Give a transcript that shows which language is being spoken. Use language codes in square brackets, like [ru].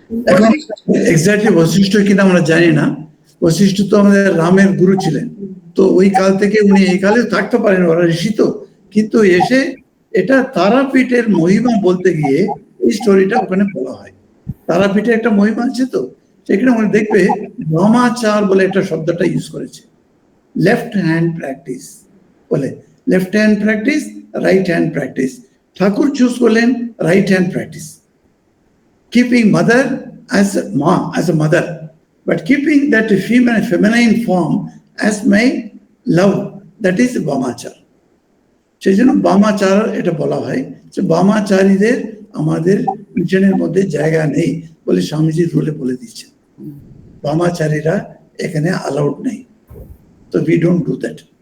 [bn] এখন এক্স্যাক্টলি বশিষ্ঠ কিনা আমরা জানি না। বশিষ্ঠ তো আমাদের রামের গুরু ছিলেন, তো ওই কাল থেকে উনি এই কালে থাকতে পারেন, ওরা ঋষি তো, কিন্তু এসে এটা তারাপীঠের মহিমা বলতে গিয়ে এই স্টোরিটা ওখানে বলা হয়। তারাপীঠে একটা মহিমা আছে, তো সেখানে আমরা দেখবে বামাচার বলে একটা শব্দটা ইউজ করেছে। [en] Left hand practice বলে, left hand practice, right hand practice. [bn] ঠাকুর চুজ করলেন [en] Right hand practice, keeping mother as a ma, as a mother, but keeping that feminine form as my love, that is Vamachar. [bn] সেই জন্য বামাচার এটা বলা হয় যে বামাচারীদের আমাদের মিশনের মধ্যে জায়গা নেই বলে স্বামীজি রুলে বলে দিচ্ছেন। বামাচারীরা এখানে অ্যালাউড নেই, তো [en] We don't do that.